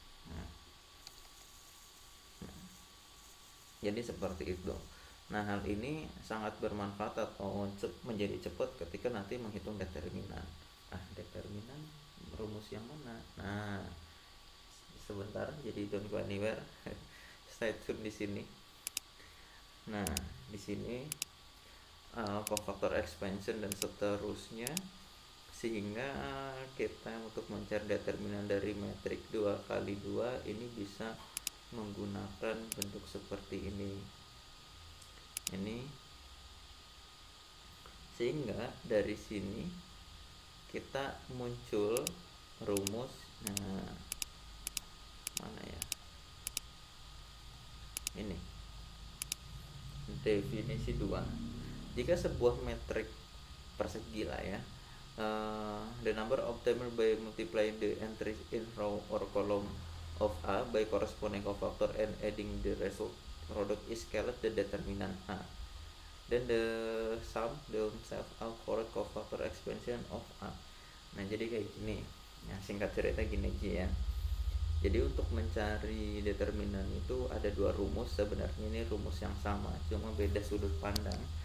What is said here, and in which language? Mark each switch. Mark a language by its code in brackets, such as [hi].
[id] Nah, jadi seperti itu. Nah, hal ini sangat bermanfaat atau menjadi cepat ketika nanti menghitung determinan. Determinan rumus yang mana? Nah, sebentar, jadi [en] don't go anywhere. Stay tune [id] di sini. Nah, di sini kofaktor expansion dan seterusnya, sehingga kita untuk mencari determinan dari metrik 2 kali 2 ini bisa menggunakan bentuk seperti ini sehingga dari sini kita muncul rumus. Nah, mana ya, ini definisi 2. Jika sebuah metrik persegi lah ya, [en] The number obtained by multiplying the entries in row or column of A by corresponding cofactor and adding the result product is called the determinant A. Then the sum themselves are called cofactor expansion of A. [id] Nah, jadi kayak gini. Nah, singkat cerita gini aja ya. Jadi untuk mencari determinan itu ada dua rumus. Sebenarnya ini rumus yang sama, cuma beda sudut pandang.